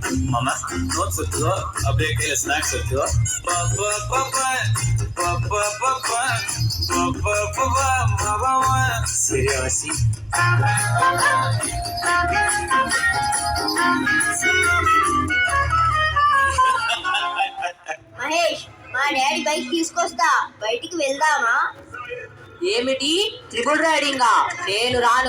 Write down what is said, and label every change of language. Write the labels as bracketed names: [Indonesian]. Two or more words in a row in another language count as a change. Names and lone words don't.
[Telugu] मामा नोट्स होतो अबे केले स्नॅक्स होतो सिरियसली మహేష్ మా డాడీ బైక్ తీసుకొస్తా, బయటికి వెళ్దామా? ఏమిటి ట్రిపుల్ రైడింగా? నేను రాను.